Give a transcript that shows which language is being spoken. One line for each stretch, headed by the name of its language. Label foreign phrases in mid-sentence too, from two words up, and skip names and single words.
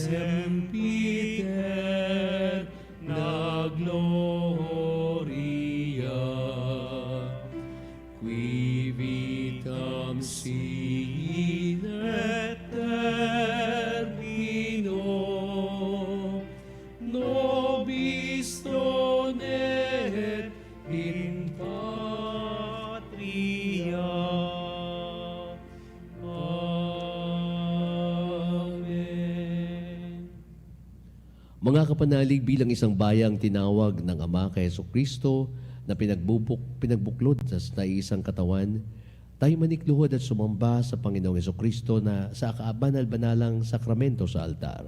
Latin: sempiter na gloria qui vitam sine termino nobis donet in patria.
Filipino: Mga kapanalig, bilang isang bayang tinawag ng Ama kay Jesucristo na pinagbuklod sa isang katawan, tayo manikluhod at sumamba sa Panginoong Jesucristo na sa banal-banalang sakramento sa altar.